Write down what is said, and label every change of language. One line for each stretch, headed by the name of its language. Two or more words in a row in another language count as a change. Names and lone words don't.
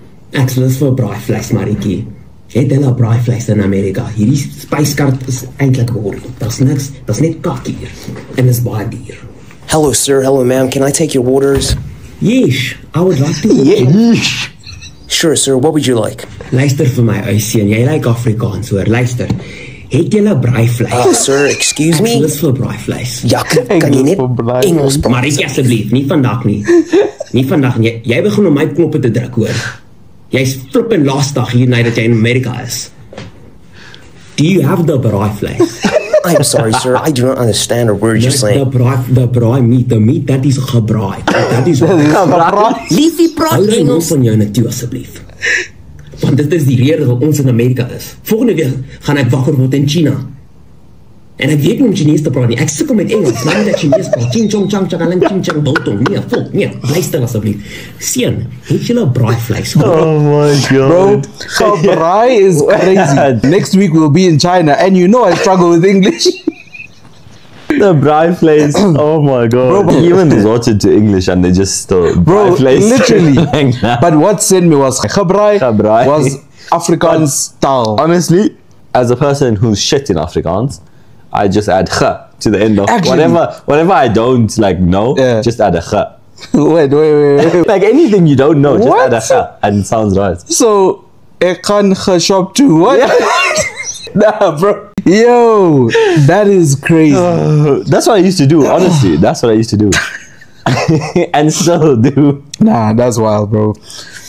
Afrikaans: Ek's lus vir braaivleis, Maritjie. Het hulle braaivleis in Amerika? Hierdie spyskaart is eintlik boring. Daar's niks, daar's net kak hier. En is baie duur.
English: Hello, sir. Hello, ma'am. Can I take your orders? Yes, I would like to. Yeesh. Sure, sir. What would you like?
Afrikaans: Luister vir my uitseen, jy lyk Afrikaans hoor. Luister. Het julle braaivleis?
English: Sir, excuse
Afrikaans: Ek
English: me?
Afrikaans: lus vir braaivleis. Ja, kan jy net Engels vir braai. Engels praat? Maritjie asseblief, nie vandag nie. Nie vandag nie. Jy begin om my knoppe te druk hoor. Jy's flippin laasdag hier nadat jy in Amerika is.
English: Do you have the braaivleis? I'm sorry, sir. I do not understand a word you're saying. The braai meat, the meat that is gebraai. That is
Afrikaans: Liefie, praat Hou jy nou Engels. van jou na toe asseblief. Want dit is die rede dat ons in Amerika is. Volgende week gaan ek wakker word in China. En ek weet nie om Chinese te praat nie. Ek sukkel met Engels. Nou dat Chinese praat. Ching chong chang chang alang ching chang biltong. Nee, volk, nee. Luister asseblief. Seun, het jy 'n braaivleis?
English: Oh my Bro, god. Kabrai is crazy. Next week we'll be in China, and you know I struggle with English. The braai place. Oh my god. Bro, He even resorted to English and they just still Bro, braai place. literally. Like that. But what sent me was Kabrai Kabrai. was Afrikaans style. Honestly, as a person who's shit in Afrikaans, I just add kh to the end of Actually- whatever I don't like know, Yeah. just add a kh. wait. Like anything you don't know, just What? add a kh and it sounds right. So,
Afrikaans: ek kan
English: shop too. What? Nah, bro. Yo, that is crazy. That's what I used to do, honestly. That's what I used to do. And still do. Nah, that's wild, bro.